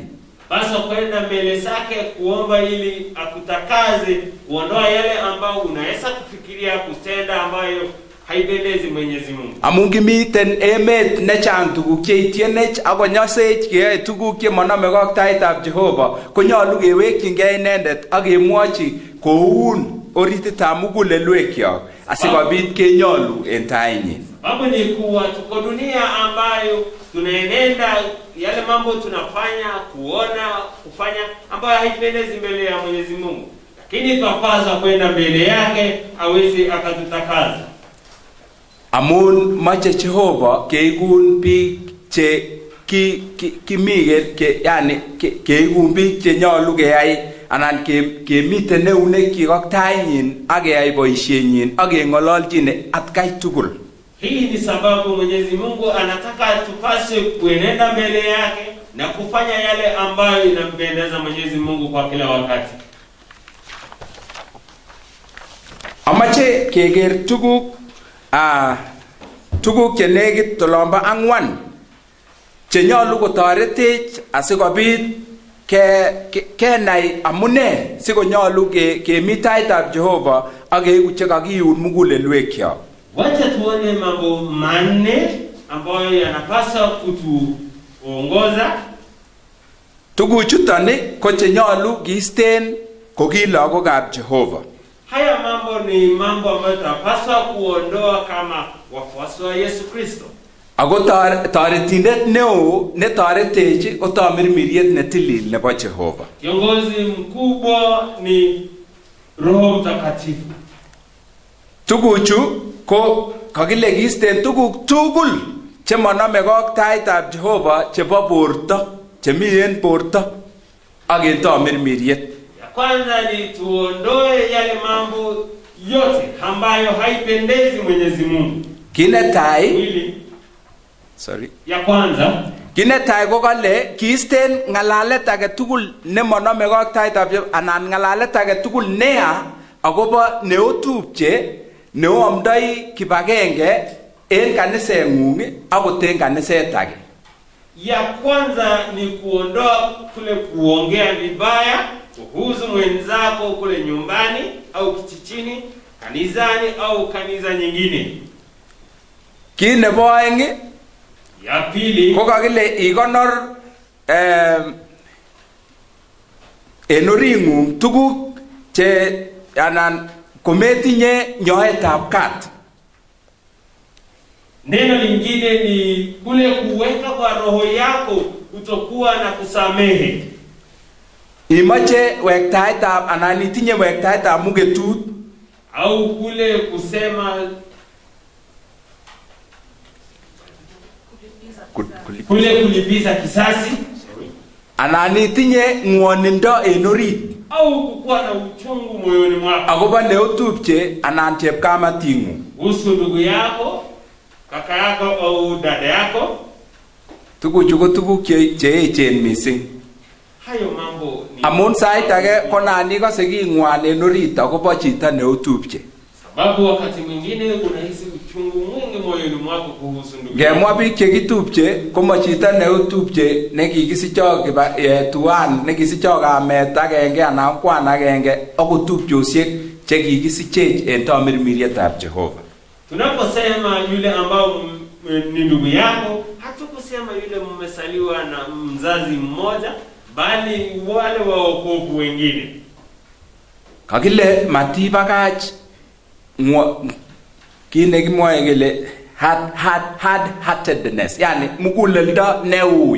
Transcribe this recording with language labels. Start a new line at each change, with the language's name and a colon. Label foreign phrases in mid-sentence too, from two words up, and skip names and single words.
Swahili: Basi kwenda mbele zake kuomba ili akutakaze, kuondoa yale ambayo unaweza kufikiria kutenda ambayo haipendezi Mwenyezi Mungu.
Kalenjin: Amun kimiten emet nechang tuguk cheitienech ako nyosech keyoe tuguk chemonomegei ak taitab Jehova, konyalu kewekyingei inendet ak kemwochi koun orititab mugulelwekyok asikobit kenyalu en tainyin.
Swahili: Sababu ni kuwa tuko dunia ambayo tunaenenda yale mambo tunafanya, kuona, kufanya ambayo haipendezi mbele ya Mwenyezi Mungu. Lakini tunapaswa kwenda mbele yake aweze akatutakaza.
Kalenjin: Amun mache Jehova keikun biik che yani keikun biik che nyalu keyai anan kemiten eunekyik ak tainyin ak keyai boisienyin ak keng'ololchin atkai tugul.
Swahili: Hii ni sababu Mwenyezi Mungu anataka tupase kuenenda mbele yake na kufanya yale ambayo inampendeza Mwenyezi Mungu kwa kila wakati.
Kalenjin: Amache keker tuguk chenekit tolombo ang'wan chenyalu kotoretech asikobit kenai amune sikonyalu kemi taitab Jehova ak keiku chekakiun mugulelwekyok.
Swahili: Wacha tuone mambo manne ambayo yanapaswa kutuongoza.
Kalenjin: Tuguchuton ko chenyalu kiisten ko ki lagokab Jehova.
Swahili: Haya mambo ni mambo ambayo tunapaswa kuondoa kama wafuasi wa Yesu Kristo.
Kalenjin: Ako toretindet neo netoretech ko tamirmiriet netilil nebo Jehova.
Swahili: Kiongozi mkubwa ni Roho Mtakatifu.
Kalenjin: Tuguchu ko kakile kiisten tuguk tugul chemonomegei ak taitab Jehova chebo borto chemi en borto ak en tamirmiriet.
Swahili: Ya kwanza ni tuondoe yale mambo yote ambayo haipendezi Mwenyezi Mungu. Ya kwanza
Kalenjin: kinetai ko kale kiisten ng'alalet age tugul nemonomegei ak taitab Jehova anan ng'alalet age tugul neya akobo neotupche neoamdoi kibagenge en kaniseng'ung akot en kaniset age.
Swahili: Ya kwanza ni kuondoa kule kuongea vibaya kuhusu mwenzako kule nyumbani au kijijini, kanisani au kanisa nyingine.
Kalenjin: Ki nebo aeng,
Swahili: ya pili
Kalenjin: ko kakile ikonor en oring'ung tuguk che anan kometinye nyoetab kat.
Swahili: Neno lingine ni kule kuweka kwa roho yako kutokuwa na kusamehe.
Kalenjin: Imache wektaetab anan itinye wektaetab mugetut
Swahili: au kule kusema kule kulipiza kisasi
Kalenjin: anan itinye ng'wonindo en orit
Swahili: au kukuwa na uchungu moyoni mwako
Kalenjin: akobo neotupche anan chepkamating'ung
Swahili: kuhusu ndugu yako, kaka yako au dada yako.
Kalenjin: Tuguchu ko tuguk che echen mising.
Swahili: Hayo mambo ni
Kalenjin: amun sait age ko nan ikose king'wan en orit akobo chito neotupche.
Swahili: Sababu wakati mwingine unahisi uchungu mwingi moyoni mwako kuhusu ndugu.
Kalenjin: Ngemwa biik chekitupche komo chito neotupche nekikisicho tuan nekisicho kamet agenge anan kwan agenge akotupchosiek chekikisichech en tamirmirietab Jehova.
Swahili: Tunaposema yule ambao ni ndugu yako, hatukusema yule mmesaliwa na mzazi mmoja, bali wale waokovu wengine.
Kalenjin: Kakile matibakach kine kimwae kele hard-heartedness, yani muguleldo neui.